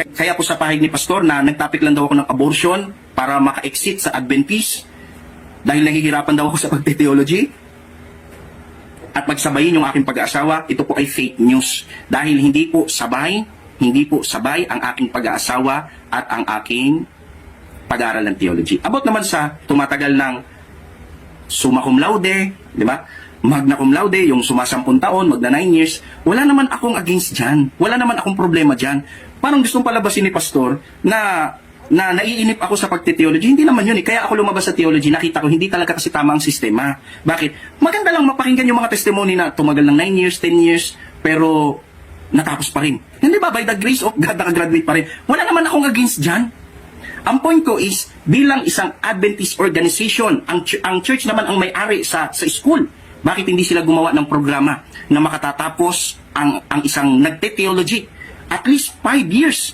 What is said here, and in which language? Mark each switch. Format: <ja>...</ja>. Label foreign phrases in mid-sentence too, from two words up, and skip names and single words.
<tl>Kaya po sa pahig ni Pastor na nagtopic lang daw ako ng abortion para maka-exit sa Adventist dahil nahihirapan daw ako sa pagte-theology. At pagsabayin yung aking pag-aasawa, ito po ay fake news. Dahil hindi po sabay ang aking pag-aasawa at ang aking pag-aaral ng theology. About naman sa tumatagal ng</tl> <la>summa cum laude,</la> <tl>di ba?</tl> <la>Magna cum laude,</la> <tl>yung sumasampung taon, magna 9 years, wala naman akong against dyan. Wala naman akong problema dyan. Parang gustong palabasin ni Pastor na naiinip ako sa pagte-theology. Hindi naman yun eh. Kaya ako lumabas sa theology, nakita ko hindi talaga kasi tama ang sistema. Bakit? Maganda lang mapakinggan yung mga testimony na tumagal ng 9 years,</tl> <en>10 years,</en> <tl>pero natapos pa rin. Hindi ba?</tl> <en>By the grace of God,</en> <tl>nakagraduate pa rin. Wala naman akong against dyan. Ang point ko is, bilang isang Adventist organization, ang church naman ang may-ari sa school. Bakit hindi sila gumawa ng programa na makatatapos ang isang nagte-theology?</tl> <en>At least 5 years.</en>